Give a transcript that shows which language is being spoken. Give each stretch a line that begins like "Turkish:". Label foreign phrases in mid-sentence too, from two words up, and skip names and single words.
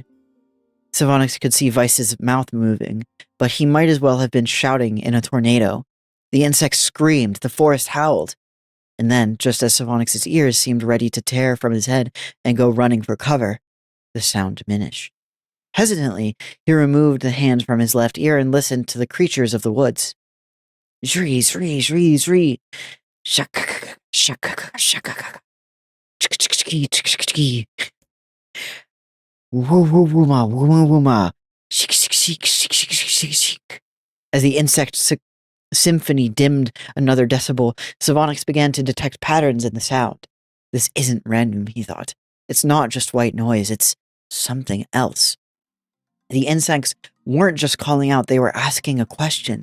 English: Savonix could see Weiss's mouth moving, but he might as well have been shouting in a tornado. The insects screamed, the forest howled. And then, just as Savonix's ears seemed ready to tear from his head and go running for cover, the sound diminished. Hesitantly, he removed the hand from his left ear and listened to the creatures of the woods. Zree, zree, zree, zree. Shak, shak, shak, woo woo woo ma, woo woo woo ma. As the insect symphony dimmed another decibel, Savonix began to detect patterns in the sound. This isn't random, he thought. It's not just white noise, it's something else. The insects weren't just calling out, they were asking a question.